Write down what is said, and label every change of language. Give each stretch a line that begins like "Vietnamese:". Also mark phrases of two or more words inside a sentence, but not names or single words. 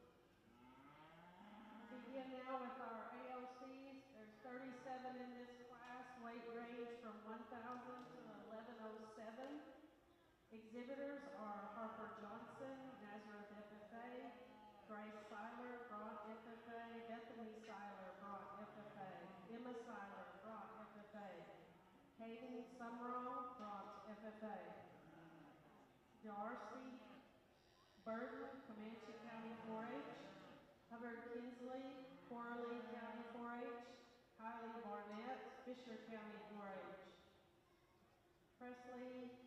English: We'll begin now with our AOCs. There's 37 in this class, weight range from 1,000 to 1,107. Exhibitors are Harper Johnson, Nazareth FFA, Grace Seiler, Broad FFA, Bethany Seiler, Broad FFA, Emma Seiler, Broad FFA, Hayden Summerall, Broad FFA, Darcy Burton, Comanche County 4-H, Hubbard Kinsley, Corley County 4-H, Kylie Barnett, Fisher County 4-H, Presley